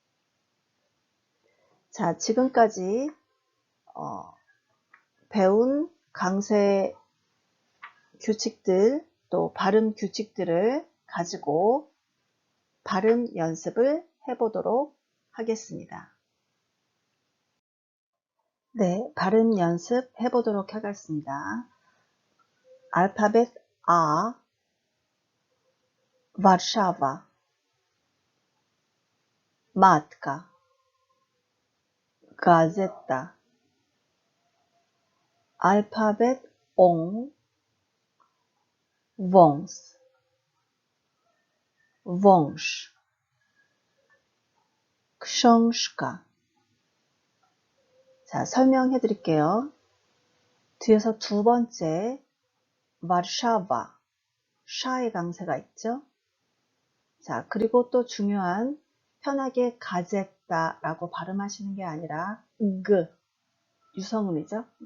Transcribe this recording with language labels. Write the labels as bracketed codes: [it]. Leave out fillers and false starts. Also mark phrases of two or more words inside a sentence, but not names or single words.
[ko] 자, 지금까지 배운 강세 규칙들 또 발음 규칙들을 가지고 발음 연습을 해보도록 하겠습니다. 네, 발음 연습 해보도록 하겠습니다. 알파벳 A, 와르샤와, [pl] 마tka, gazeta. [ko] 알파벳 옹, [pl] wąs, wąż, książka. [ko] 자, 설명해 드릴게요. 뒤에서 두 번째 와르샤와, 샤의 강세가 있죠. 자, 그리고 또 중요한 편하게 가제다라고 발음하시는 게 아니라 유성음이죠.